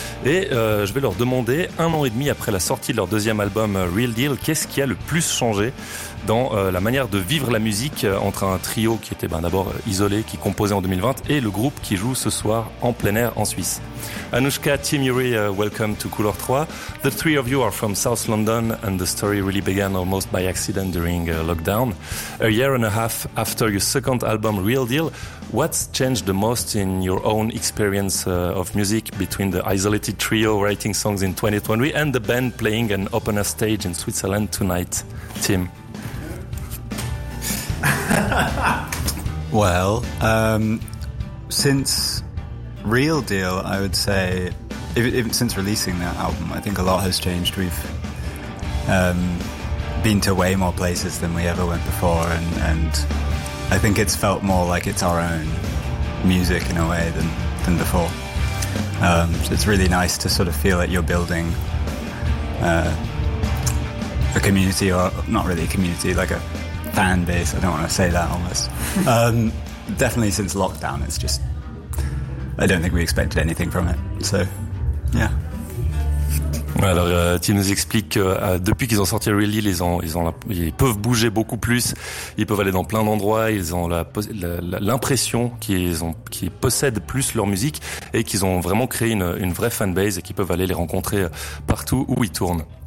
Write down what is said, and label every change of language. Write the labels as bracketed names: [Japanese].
[French] Et je vais leur demander, un an et demi après la sortie de leur deuxième album Real Deal, qu'est-ce qui a le plus changé dans la manière de vivre la musique entre un trio qui était d'abord isolé, qui composait en 2020, et le groupe qui joue ce soir en plein air en Suisse. [English] Anouchka, Tim, Yuri, welcome to Couleur 3. The three of you are from South London, and the story really began almost by accident during lockdown. A year and a half after your second album, Real Deal, what's changed the most in your own experience of music between the isolated trio writing songs in 2020 and the band playing an open air stage in Switzerland tonight? Tim. Well, since Real Deal, I would say, since releasing that album, I think a lot has changed. We've been to way more places than we ever went before, and I think it's felt more like it's our own music in a way than before. So it's really nice to sort of feel that you're building a community, or not really a community, like a fan base. I don't want to say that almost. Definitely since lockdown, it's just, I don't think we expected anything from it. So, yeah. [French] Alors, Tim nous explique que depuis qu'ils ont sorti Really, ils peuvent bouger beaucoup plus, ils peuvent aller dans plein d'endroits, ils ont l'impression qu'ils possèdent plus leur musique et qu'ils ont vraiment créé une vraie fanbase et qu'ils peuvent aller les rencontrer partout où ils tournent.